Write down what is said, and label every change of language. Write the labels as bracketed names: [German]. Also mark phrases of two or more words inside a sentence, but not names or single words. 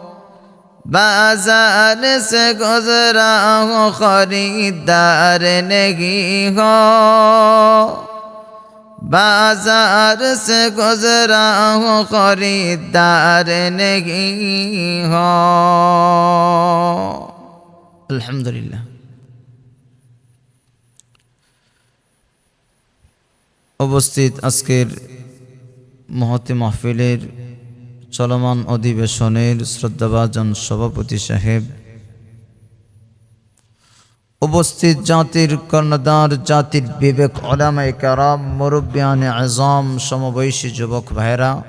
[Urdu] بازار سے گزرا ہو خریدار نہیں ہو بازار سے گزرا ہو خریدار نہیں ہو [Bangla] الحمدللہ উপস্থিত আজকের মহতি মাহফিলের চলমান অধিবেশনের শ্রদ্ধাভাজন সভাপতি সাহেব উপস্থিত জাতির কর্ণধার জাতির বিবেক উলামায়ে কেরাম মুরব্বিয়ানে আযম সমবয়সী যুবক ভাইরা